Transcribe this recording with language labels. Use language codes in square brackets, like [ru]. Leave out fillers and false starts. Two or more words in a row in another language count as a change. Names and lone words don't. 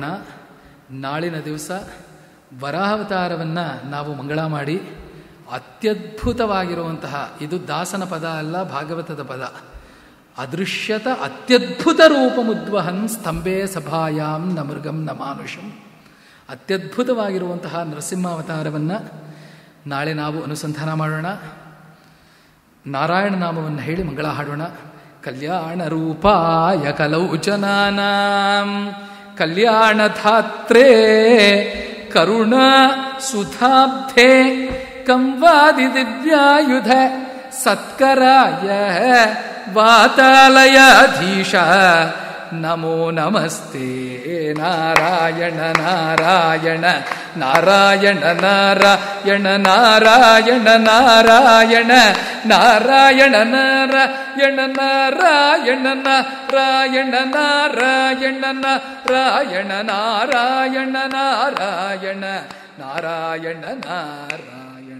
[kn] ನಾಳಿನ ದಿವಸ ವರಾಹಾವತಾರವನ್ನು ನಾವು ಮಂಗಳ ಮಾಡಿ ಅತ್ಯದ್ಭುತವಾಗಿರುವಂತಹ, ಇದು ದಾಸನ ಪದ ಅಲ್ಲ, ಭಾಗವತದ ಪದ, [sa] ಅದೃಶ್ಯತ ಅತ್ಯದ್ಭುತ ರೂಪಮುದ್ವಹನ್ ಸ್ತಂಭೆ ಸಭಾಯಾಂ ನ ಮೃಗಂ ನ ಮಾನುಷಂ. [kn] ಅತ್ಯದ್ಭುತವಾಗಿರುವಂತಹ ನರಸಿಂಹಾವತಾರವನ್ನು ನಾಳೆ ನಾವು ಅನುಸಂಧಾನ ಮಾಡೋಣ. ನಾರಾಯಣ ನಾಮವನ್ನು ಹೇಳಿ ಮಂಗಳ ಹಾಡೋಣ. [sa] ಕಲ್ಯಾಣ ರೂಪಾಯ ಕಲೌಚನಾನಾಂ ಕಲ್ಯಾಣಧಾತ್ರೇ ಕರುಣಾ ಸುಧಾಬ್ಧೆ ಕಂವಾದಿ ದಿವ್ಯಾಯುಧ ಸತ್ಕರಾಯ ವಾತಾಲಯಾಧೀಶ ನಮೋ ನಮಸ್ತೆ ನಾರಾಯಣ ನಾರಾಯಣ ನಾರಾಯಣ ನಾರಾಯಣ ನಾರಾಯಣ ನಾರಾಯಣ ನಾರಾಯಣ ನಾರಾಯಣ ನಾರಾಯಣ ನಾರಾಯಣ ನಾರಾಯಣ ನಾರಾಯಣ ನಾರಾಯಣ ನಾರಾಯಣ ನಾರಾಯಣ ನಾರಾಯಣ.